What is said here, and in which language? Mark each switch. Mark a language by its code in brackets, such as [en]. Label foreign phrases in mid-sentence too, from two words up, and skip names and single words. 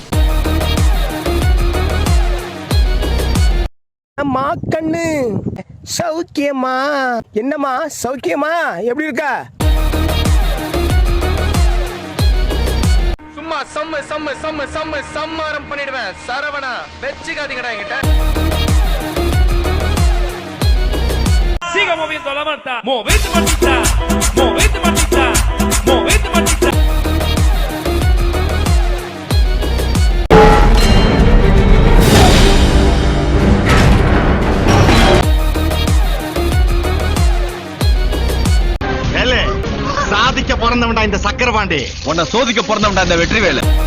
[ta] அம்மா கண்ணு சௌக்கியமா? என்னம்மா சௌக்கியமா? எப்படி இருக்கா? சும்மா சம்மாரம் பண்ணிடுவேன். சரவணா வெச்சிக்காதீங்கடா என்கிட்ட. [es] Siga moviendo la manta, movete mantita, movete mantita, movete mantita. [ta] வேலை சாதிக்க பிறந்தவன்டா இந்த சக்கரபாண்டி, உன்னை சோதிக்க பிறந்தவன்டா இந்த வெற்றிவேலு.